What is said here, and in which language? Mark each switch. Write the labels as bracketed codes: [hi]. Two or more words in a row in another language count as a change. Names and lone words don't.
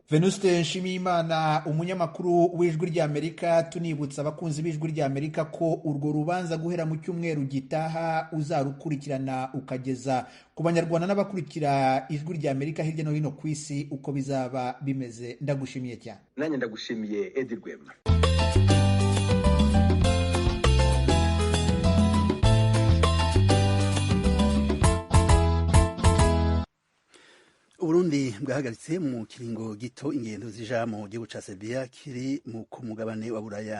[rw] Venuste Nshimiyimana, umunyamakuru w'Ijwi ry'Amerika, tunibutsa abakunzi b'Ijwi ry'Amerika ko urwo rubanza guhera mu cyumweru gitaha uzarukurikirana ukageza ku Banyarwanda n'abakurikira Ijwi ry'Amerika hirya no hino ku isi uko bizaba bimeze. Ndagushimiye cyane. Nanjye ndagushimiye Edi Rwema. [rn] Uburundi bwahagaritse mu kiringo gito ingendo zija mu gihugu ca Serbia kiri ku mugabane wa Buraya.